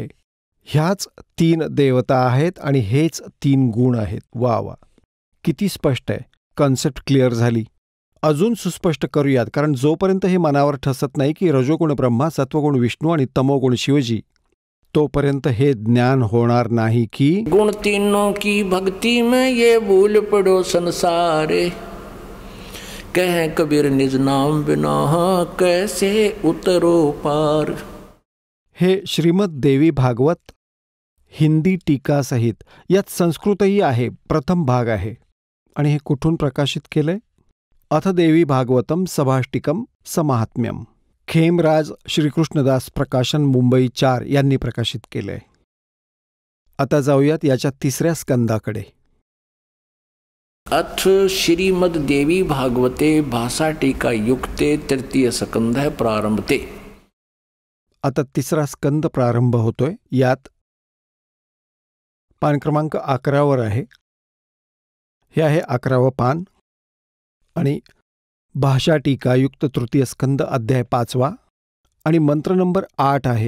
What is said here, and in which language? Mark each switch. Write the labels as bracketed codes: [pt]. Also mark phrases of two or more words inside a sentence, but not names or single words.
[mr] ह्याच 3 देवता आहेत आणि हेच 3 गुण आहेत. वा वा, किती स्पष्ट आहे. [en] concept clear [mr] झाली. अजून सुस्पष्ट करूयात, कारण जोपर्यंत हे मनावर ठसत नाही की रजोगुण ब्रह्मा, सत्वगुण विष्णू आणि तमोगुण शिवजी, तोपर्यंत हे ज्ञान होणार नाही की [hi] गुण 3 की भक्ति में ये भूल पड़ो संसारे. कह कबीर निज नाम बिना कैसे उतरो पार. [mr] हे श्रीमद देवी भागवत हिंदी टीका सहित, यात संस्कृतही आहे, प्रथम भाग आहे. आणि हे कुठून प्रकाशित केलंय? अथ देवी भागवतम सभाष्टिकम समाहात्म्यम, खेमराज श्रीकृष्णदास प्रकाशन मुंबई 4 यांनी प्रकाशित केलंय. आता जाऊयात याच्या 3ऱ्या स्कंदाकडे. [sa] अथ श्रीमद देवी भागवते भाषा टीका युक्ते तृतीय स्कंध प्रारंभते. [mr] आता 3रा स्कंद प्रारंभ होतोय. यात पान क्रमांक 11 आहे. हे आहे 11वं पान आणि भाषा टीकायुक्त तृतीय स्कंद अध्याय 5वा आणि मंत्र नंबर 8 आहे.